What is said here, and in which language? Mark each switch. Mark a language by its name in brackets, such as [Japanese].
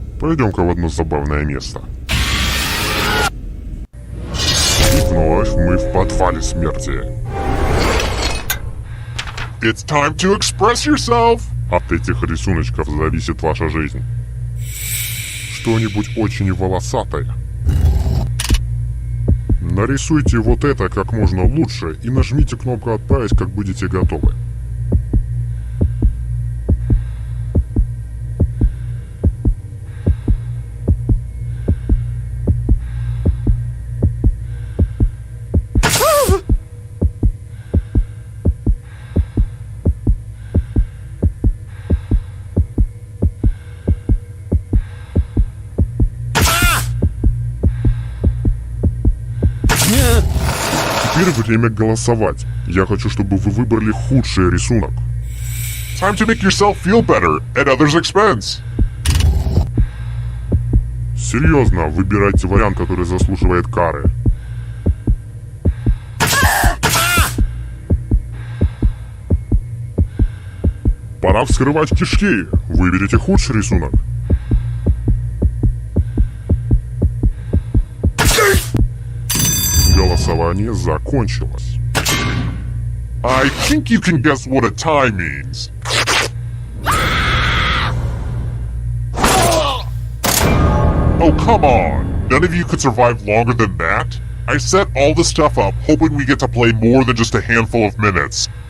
[Russian] Пойдем-ка в одно забавное место. И вновь мы в подвале смерти. [English] It's time to express yourself. [Russian] От этих рисуночков зависит ваша жизнь. Что-нибудь очень волосатое. Нарисуйте вот это как можно лучше и нажмите кнопку «Отправить», как будете готовы. Теперь время голосовать. Я хочу, чтобы вы выбрали худший рисунок. [English] Time to make yourself feel better at others' expense. [Russian] Серьезно, выбирайте вариант, который заслуживает кары. Пора вскрывать кишки. Выберите худший рисунок. Голосование закончилось. [English] I think you can guess what a tie means. Oh, come on. None of you could survive longer than that? I set all this stuff up hoping we get to play more than just a handful of minutes.